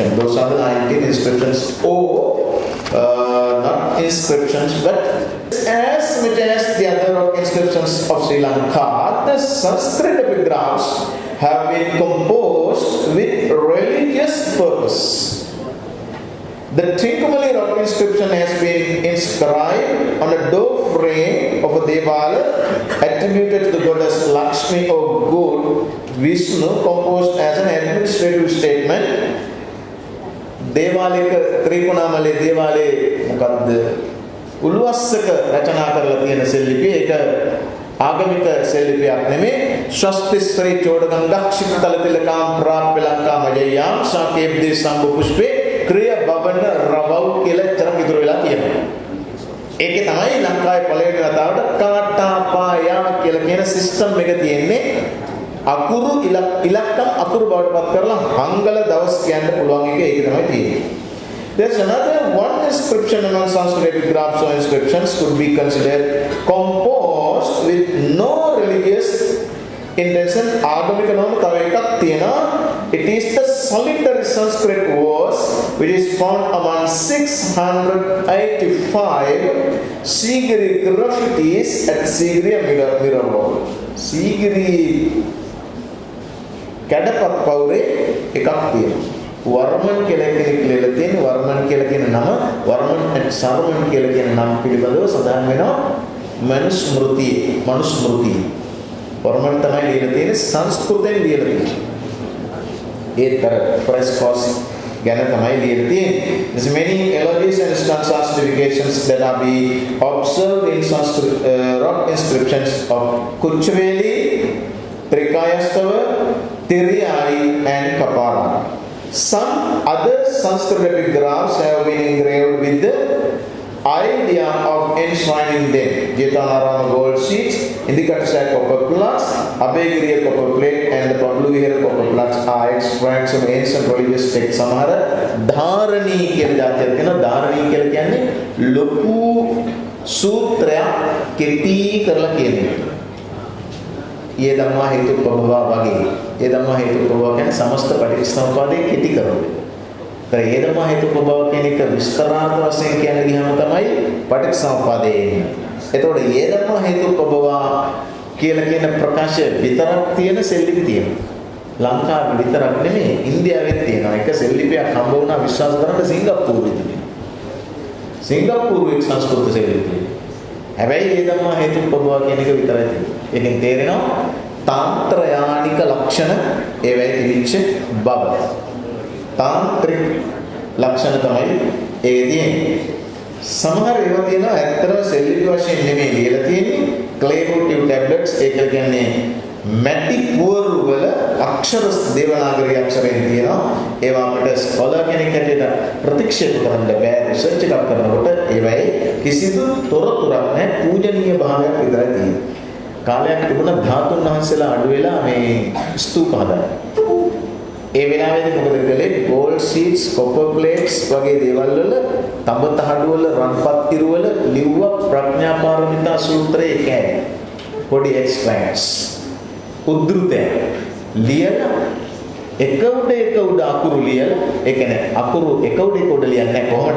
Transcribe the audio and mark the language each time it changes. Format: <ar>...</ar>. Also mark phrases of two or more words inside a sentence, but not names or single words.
<en>Those are the 19 inscriptions, or not inscriptions, but as much as the other rock inscriptions of Sri Lanka, the Sanskrit epigraphs have been composed with religious purpose. The Trincomalee rock inscription has been inscribed on a door frame of a Devala attributed to the goddess Lakshmi or God Vishnu, composed as an administrative statement.</en> <si>දේවාලයක ත්‍රිකුණාමලේ දේවාලේ මොකද්ද උළුවස්සක රචනා කරලා තියෙන සෙල්ලිපිය. ඒක ආගමික සෙල්ලිපියක් නෙමෙයි.</si> <sa>ස්වස්ති ශ්‍රී චෝඩගං දක්ෂිත තලතිලකාම් ප්‍රාප්‍ය ලංකා මජයම් සාකේබ්දී සම්බු පුෂ්පේ ක්‍රිය බව</sa> <si>වවන රවව් කියලා එච්චර ඉතුරු වෙලා තියෙනවා. ඒකේ තමයි ලංකාවේ පළවෙනි වතාවට කාටාපායා කියලා කියන සිස්ටම් එක තියෙන්නේ. අකුරු ඉලක්කම් අකුරු බවට පත් කරලා හංගල දවස් කියන්න පුළුවන් එක ඒක තමයි තියෙන්නේ.</si> <en>There's another one inscription among Sanskrit epigraphs or inscriptions could be considered composed with no religious intention.</en> <si>ආගමික නොවන තව එකක් තියෙනවා.</si> <en>It is the solitary Sanskrit verse which is found among 685 Sigiri graffitis at Sigiri mirror wall.</en> <si>Sigiri කැඩපත් පවුරේ එකක් තියෙනවා. වර්මන් කියලා කෙනෙක් ලියලා තියෙන වර්මන් කියලා කියන නම වර්මන් and සර්මන් කියලා කියන නම් පිළිබඳව සඳහන් වෙනවා මනුස්මෘතියේ. වර්මන් තමයි ලියලා තියෙන්නේ සංස්කෘතෙන් ලියලා තියෙන්නේ. ඒතර ප්‍රෙස් කොස් ගැන තමයි ලියලා තියෙන්නේ.</si> <en>There's many elegies and stanzas that are be observed in Sanskrit rock inscriptions of Kuchveli, Trikayastava, Tiriyai and Kapara. Some other Sanskrit epigraphs have been engraved with the idea of enshrining them. Jetanarama gold sheets, Indikatsai copper plaques, Abhayagiriya copper plate and the Pabluhira copper plaques are extracts of ancient religious texts.</en> <si>Samara Dharani කියලා જાතියක් තියෙනවා. Dharani කියලා කියන්නේ ලොකු සූත්‍රයක් කෙටි කරලා කියන්නේ.</si> <pi>ये धम्मा हेतु प्रभवा वगे ये धम्मा हेतु प्रभवा</pi> <si>කියන්නේ සමස්ත පටිච්චසමුප්පාදේ කෙටි කරන්නේ. ඒතර</si> <pi>ये धम्मा हेतु प्रभवा</pi> <si>කියන එක විස්තරාර්ථ වශයෙන් කියන්න ගියාම තමයි පටිච්චසමුප්පාදේ එන්නේ. එතකොට</si> <pi>ये धम्मा हेतु प्रभवा</pi> <si>කියලා කියන ප්‍රකාශය විතරක් තියෙන සෙල්ලිපි තියෙනවා. ලංකාවේ විතරක් නෙමෙයි ඉන්දියාවෙත් තියෙනවා. එක සෙල්ලිපියක් හම්බ වුණා විශ්වාස කරන්න සිංගප්පූරුවේ තියෙනවා. සිංගප්පූරුවේ සංස්කෘත සෙල්ලිපි. හැබැයි</si> <pi>ये धम्मा हेतु प्रभवा</pi> <si>කියන එක විතරයි තියෙන්නේ. ඒකෙන් තේරෙනවා තාන්ත්‍රයානික ලක්ෂණ ඒවැයි තිබිච්ච බව. තාන්ත්‍රික ලක්ෂණ තමයි ඒකේ තියෙන්නේ. සමහර ඒවා තියෙනවා ඇත්තටම සෙල්ලිපි වශයෙන් නෙමෙයි ලියලා තියෙන්නේ.</si> <en>claymore tablets</en> <si>ඒක කියන්නේ මැටි පුවරු වල අක්ෂර දේවනාගරි අක්ෂරයෙන් තියෙනවා. ඒවා අපිට ස්කෝලර් කෙනෙක් හැටියට ප්‍රතික්ෂේප කරන්න බෑ. රිසර්ච් එකක් කරනකොට ඒවයි කිසිදු තොරතුරක් නැහැ. පූජනීය භාවයක් විතරයි තියෙන්නේ. කාලයක් තිබුණා ධාතුන් වහන්සේලා අඩු වෙලා මේ ස්තූප හදන්න. ඒ වෙලාවේදී මොකද කළේ?</si> <en>gold sheets, copper plates</en> <si>වගේ දේවල් වල තඹ තහඩු වල රන්පත් ඉරු වල ලිව්ව ප්‍රඥා පාරමිතා සූත්‍රයේ කෑලි. පොඩි extracts. උද්ෘතය ලියලා එක උඩ අකුරු ලියලා ඒ කියන්නේ අකුරු එක උඩ ලියන්නේ නැහැ කොහොමද?</si>